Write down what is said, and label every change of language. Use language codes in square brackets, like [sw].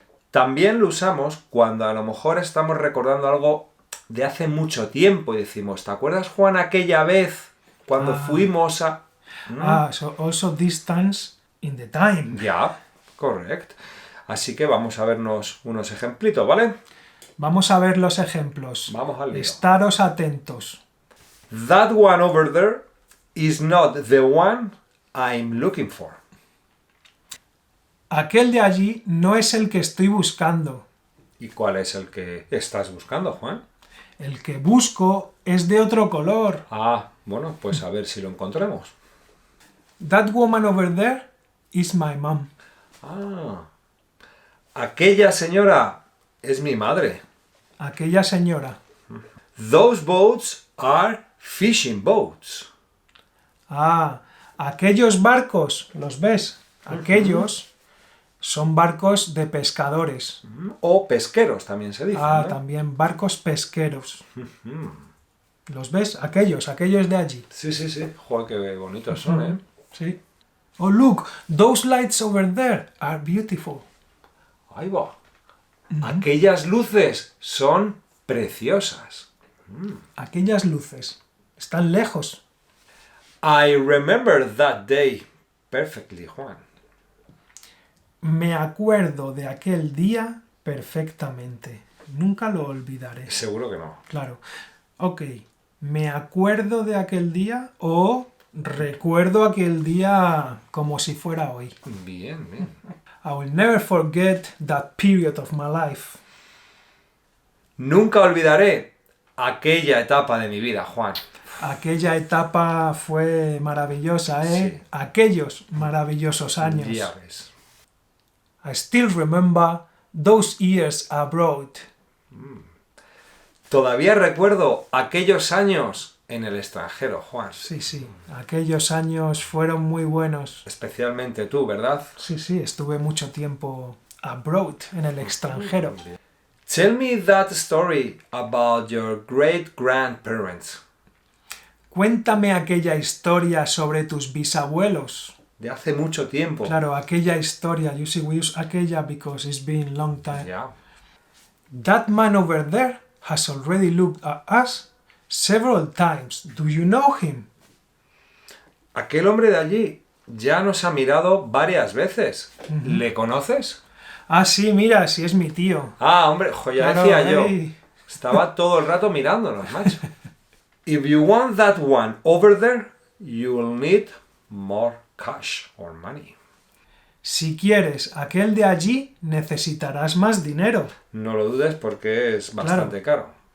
[es] También lo usamos cuando a lo mejor estamos recordando algo de hace mucho tiempo y decimos, ¿te acuerdas, Juan, aquella vez cuando fuimos a...? [en] So also distance in the time. [es] Ya, correcto. Así que vamos a vernos unos ejemplitos, ¿vale? Vamos a ver los ejemplos. Vamos al lío. Estaros atentos. [en] That one over there is not the one I'm looking for. [es] Aquel de allí no es el que estoy buscando. ¿Y cuál es el que estás buscando, Juan? El que busco es de otro color. Ah, bueno, pues a ver si lo encontremos. [en] That woman over there is my mom. [es] Ah, aquella señora es mi madre. Aquella señora. [en] Those boats are fishing boats. [es] Ah, aquellos barcos, ¿los ves? Aquellos son barcos de pescadores. O pesqueros también se dice. Ah, ¿no? también barcos pesqueros. ¿Los ves? Aquellos de allí. Sí, sí, sí. Joder, qué bonitos son, ¿eh? Sí. [en] Oh, look, those lights over there are beautiful. [es] Ahí va. Aquellas luces son preciosas. Aquellas luces. Están lejos. [en] I remember that day perfectly, Juan. [es] Me acuerdo de aquel día perfectamente. Nunca lo olvidaré. Seguro que no. Claro. Ok. Me acuerdo de aquel día o recuerdo aquel día como si fuera hoy. Bien, bien. [en] I will never forget that period of my life. [es] Nunca olvidaré aquella etapa de mi vida, Juan. Aquella etapa fue maravillosa, ¿eh? Sí. Aquellos maravillosos años. Ya ves. [en] I still remember those years abroad. [es] Todavía recuerdo aquellos años en el extranjero, Juan. Sí, sí. Aquellos años fueron muy buenos. Especialmente tú, ¿verdad? Sí, sí. Estuve mucho tiempo abroad, en el extranjero. [en] Tell me that story about your great-grandparents. [es] Cuéntame aquella historia sobre tus bisabuelos. De hace mucho tiempo. Claro, aquella historia. [en] You see, we use aquella because it's been long time. [es] Ya. [en] That man over there has already looked at us several times. Do you know him? [es] Aquel hombre de allí ya nos ha mirado varias veces. ¿Le conoces? Ah, sí, mira, sí es mi tío. Ah, hombre, ya Claro, decía yo. hey. Estaba todo el rato mirándonos, macho. [en] If you want that one over there, you will need more cash or money. [es] Si quieres aquel de allí, necesitarás más dinero. No lo dudes porque es bastante caro.